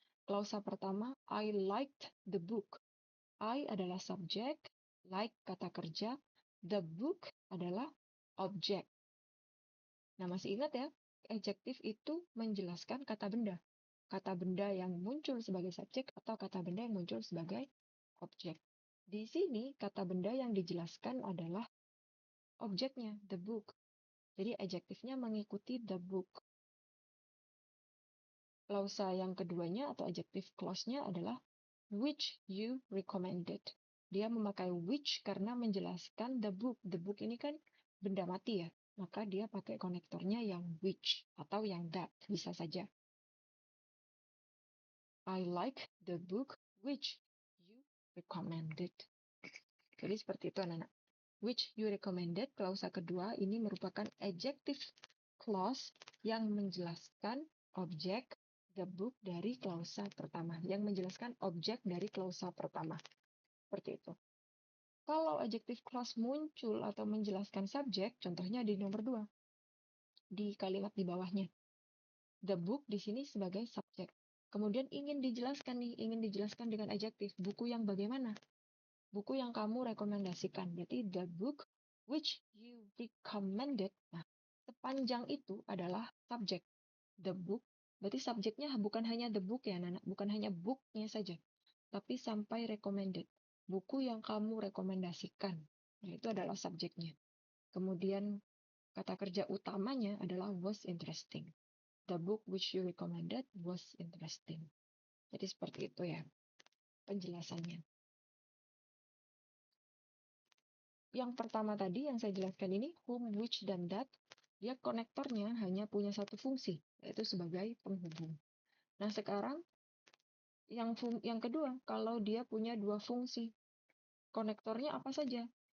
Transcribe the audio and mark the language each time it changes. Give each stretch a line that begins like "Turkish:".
Indonesian: Klausa pertama,
English: I liked the book.
Indonesian: I adalah subjek, like kata kerja, the book adalah objek. Nah, masih ingat ya, adjektif itu menjelaskan kata benda. Kata benda yang muncul sebagai subjek atau kata benda yang muncul sebagai objek. Di sini, kata benda yang dijelaskan adalah objeknya, the book. Jadi, adjektifnya mengikuti the book. Klausa yang keduanya atau adjective clause-nya adalah
English: which you recommended.
Indonesian: Dia memakai which karena menjelaskan the book. The book ini kan benda mati ya. Maka dia pakai konektornya yang which atau yang that. Bisa saja.
English: I like the book which you recommended.
Indonesian: Jadi seperti itu anak-anak.
English: Which you recommended,
Indonesian: klausa kedua ini merupakan adjective clause yang menjelaskan objek the book dari klausa pertama. Yang menjelaskan objek dari klausa pertama. Seperti itu. Kalau adjective clause muncul atau menjelaskan subjek, contohnya di nomor 2. Di kalimat di bawahnya. The book di sini sebagai subjek. Kemudian ingin dijelaskan dengan adjektif. Buku yang bagaimana? Buku yang kamu rekomendasikan.
English: Berarti the book which you recommended.
Indonesian: Nah, sepanjang itu adalah subjek. The book. Berarti subjeknya bukan hanya the book ya, Nana. Bukan hanya booknya saja. Tapi sampai recommended. Buku yang kamu rekomendasikan. Nah, itu adalah subjeknya. Kemudian kata kerja utamanya adalah was interesting.
English: The book which you recommended was interesting.
Indonesian: Jadi seperti itu ya penjelasannya. Yang pertama tadi yang saya jelaskan ini, whom, which, dan that, dia konektornya hanya punya satu fungsi, yaitu sebagai penghubung. Nah sekarang yang kedua, kalau dia punya dua fungsi, konektornya apa saja?